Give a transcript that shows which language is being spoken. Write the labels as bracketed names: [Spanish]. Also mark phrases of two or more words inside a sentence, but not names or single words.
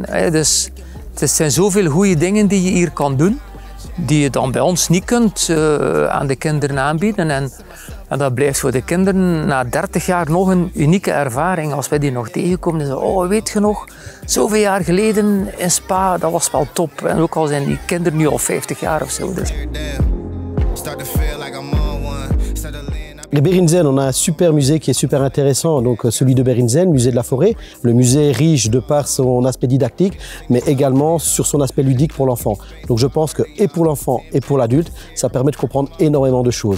[Dutch] Dus het zijn zoveel goede dingen die je hier kan doen, die je dan bij ons niet kunt aan de kinderen aanbieden. En dat blijft voor de kinderen na 30 jaar nog een unieke ervaring. Als wij die nog tegenkomen, dan zeggen we, oh, weet je nog, zoveel jaar geleden in Spa, dat was wel top. En ook al zijn die kinderen nu al 50 jaar of zo. Dus. [French] Les Berinzen, on a un super musée qui est super intéressant, donc celui de Berinzen, musée de la forêt. Le musée est riche de par son aspect didactique, mais également sur son aspect ludique pour l'enfant. Donc je pense que et pour l'enfant et pour l'adulte, ça permet de comprendre énormément de choses.